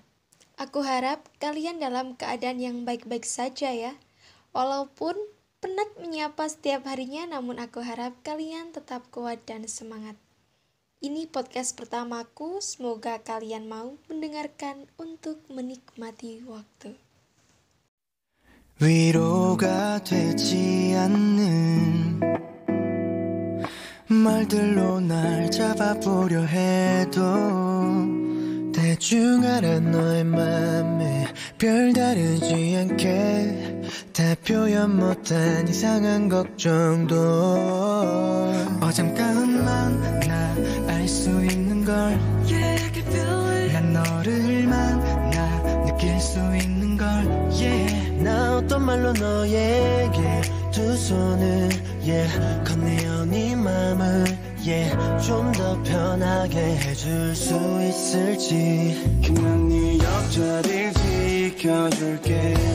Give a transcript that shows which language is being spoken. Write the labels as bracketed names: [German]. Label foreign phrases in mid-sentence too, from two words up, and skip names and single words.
[Indonesian] Aku harap kalian dalam keadaan yang baik-baik saja ya. Walaupun penat menyapa setiap harinya, namun aku harap kalian tetap kuat dan semangat. Ini podcast pertamaku, semoga kalian mau mendengarkan untuk menikmati waktu. [Korean] 위로가 되지 않는 말들로 날 잡아보려 해도 대충 알아 너의 맘에 별다르지 않게 다 표현 못한 이상한 걱정도 어잠깐만 나 알 수 있는 걸 [English] Yeah, I can feel it [Korean] 난 너를 만나 느낄 수 있는 걸 Yeah 나 어떤 말로 너에게 두 손을 Yeah 건네어 네 맘을 Yeah 좀 더 편하게 해줄 수 있을지 난 네 옆자리를 지켜줄게